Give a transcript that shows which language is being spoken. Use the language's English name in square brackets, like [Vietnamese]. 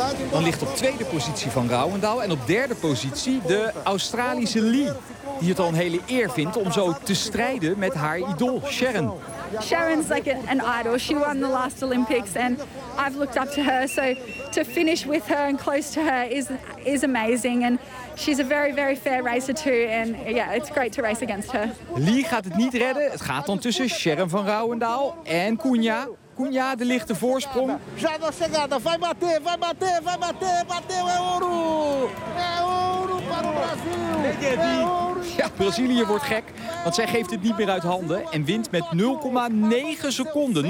[Dutch] Dan ligt op tweede positie van Rouwendaal. En op derde positie de Australische Lee. Die het al een hele eer vindt om zo te strijden met haar idool Sharon. [English] Sharon's like an idol. She won the last Olympics and I've looked up to her. So to finish with her and close to her is amazing. And she's a very, very fair racer too. And yeah, it's great to race against her. [Dutch] Lee gaat het niet redden. Het gaat dan tussen Sharon van Rouwendaal en Cunha. Cunha, de lichte voorsprong. [Portuguese] Já não chegada. Vai bater. É ouro para o Brasil. [Dutch] Ja, Brazilië wordt gek, want zij geeft het niet meer uit handen en wint met 0,9 seconden.